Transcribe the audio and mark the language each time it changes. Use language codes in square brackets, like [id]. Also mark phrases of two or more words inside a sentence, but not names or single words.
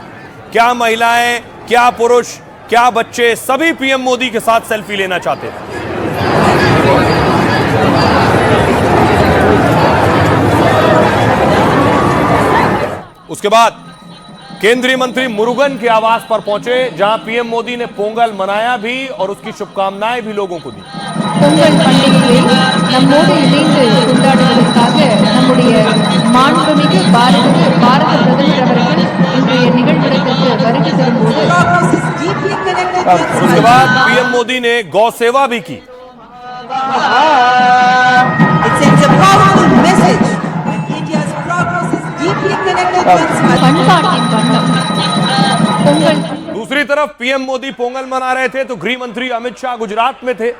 [hi] क्या महिलाएं, क्या पुरुष, क्या बच्चे, सभी पीएम मोदी के साथ सेल्फी लेना चाहते थे। उसके बाद केंद्रीय मंत्री मुरुगन के आवास पर पहुंचे जहां पीएम मोदी ने पोंगल मनाया भी और उसकी शुभकामनाएं भी लोगों को दी। [ta] பொங்கல் பண்டிகையை நம்மோடு இணைந்து கொண்டாடுவதற்காக நம்முடைய மாண்புமிகு பாரத பிரதமர் அவர்கள் இன்றைய நிகழ்விடத்திற்கு வருகை தரும்போது [hi] उसके बाद पीएम मोदी ने गौ सेवा भी की। दूसरी तरफ पीएम मोदी पोंगल मना रहे थे तो गृह मंत्री अमित शाह गुजरात में थे।